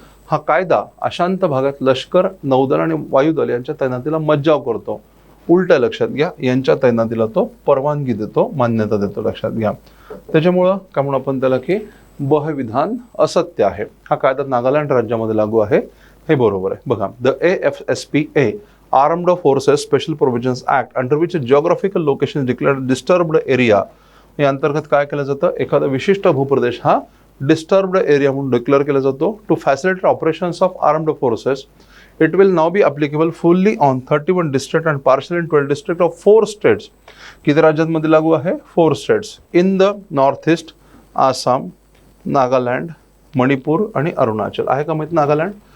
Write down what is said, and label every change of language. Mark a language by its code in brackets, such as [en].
[mr] हा कायदा अशांत भागात लष्कर, नौदल आणि वायुदल यांच्या तैनातीला मज्जाव करतो. उलट्या, लक्षात घ्या, यांच्या तैनातीला तो परवानगी देतो, मान्यता देतो, लक्षात घ्या. त्याच्यामुळं काय म्हणून आपण त्याला की ब हे विधान असत्य आहे. हा कायदा नागालँड राज्यामध्ये लागू आहे, हे बरोबर आहे. [en] बघा, the AFSPA Armed Forces Special Provisions Act under which a geographical location is declared disturbed area [mr] या अंतर्गत काय केलं जातं? एखादा विशिष्ट भूप्रदेश हा डिस्टर्ब्ड एरिया म्हणून डिक्लेअर केला जातो. [en] To facilitate operations of armed forces it will now be applicable fully on 31 district and partial in 12 district of 4 states. [mr] किती राज्यांमध्ये लागू आहे? [en] 4 states in the north east, [mr] Assam, Nagaland, Manipur आणि अरुणाचल. आहे का माहिती नागालँड?